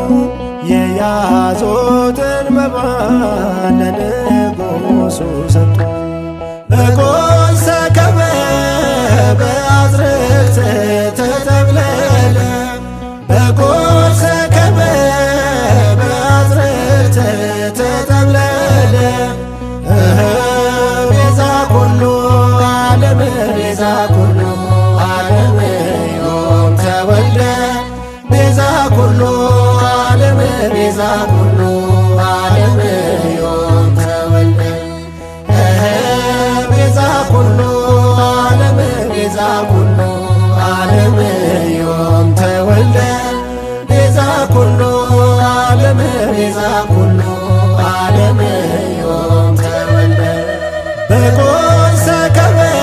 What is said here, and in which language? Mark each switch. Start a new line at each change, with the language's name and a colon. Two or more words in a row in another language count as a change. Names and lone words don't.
Amharic: የያዙትን መባ ለንጉሡ ሰጡ።
Geez: በጎል ሰከበ በአዝርዕት ተጠቅለለ በጎል ሰከበ በአዝርዕት ተጠቅለለ ቤዛ ኩሉ ዓለም ቤዛ ኩሉ ዓለም ዮም ተወልደ ቤዛ ኩሉ ዓለም ቤዛ ኩሉ ዓለም ዮም ተወልደ ቤዛ ኩሉ ዓለም ቤዛ ኩሉ ዓለም ዮም ተወልደ ቤዛ ኩሉ ዓለም ቤዛ ኩሉ ዓለም ዮም ተወልደ በጎል ሰከበ